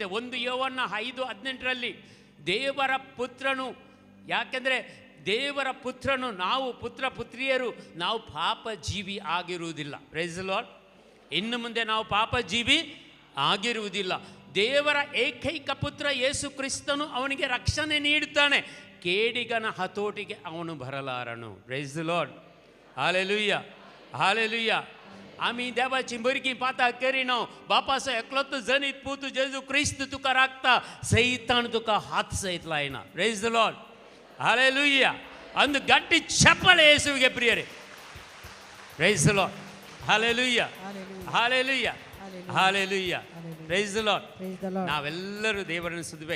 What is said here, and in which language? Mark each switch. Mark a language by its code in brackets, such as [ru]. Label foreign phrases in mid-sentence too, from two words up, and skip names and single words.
[kn] 1 ಯೋಹನ್ನ 5:18 ದೇವರ ಪುತ್ರನು, ಯಾಕೆಂದರೆ ದೇವರ ಪುತ್ರನು, ನಾವು ಪುತ್ರ ಪುತ್ರಿಯರು, ನಾವು ಪಾಪ ಜೀವಿ ಆಗಿರುವುದಿಲ್ಲ. [en] Praise the Lord. [kn] ಇನ್ನು ಮುಂದೆ ನಾವು ಪಾಪ ಜೀವಿ ಆಗಿರುವುದಿಲ್ಲ. ದೇವರ ಏಕೈಕ ಪುತ್ರ ಯೇಸು ಕ್ರಿಸ್ತನು ಅವನಿಗೆ ರಕ್ಷಣೆ ನೀಡುತ್ತಾನೆ. ಕೇಡಿಗನ ಹತೋಟಿಗೆ ಅವನು ಬರಲಾರನು. [en] Praise the Lord. [kok] हालेलुया हालेलुया आम्ही देवाची बरकी पाता करीना बापाचो एकलोच जनीत पूत जेजू क्रिस्त तुका राखता सैतान तुका हात सयतला येना [en] Praise the Lord [kok] हालेलुया [kn] ಒಂದು ಗಟ್ಟಿ ಚಪ್ಪಾಳೆ ಯೇಸುವಿಗೆ ಪ್ರಿಯರೇ [en] Praise the Lord [kok] हालेलुया हालेलुया हालेलुया [en] Praise the Lord [kn] ನಾವೆಲ್ಲರೂ ದೇವರನ್ನು ಸ್ತುತಿಸಬೇಕು.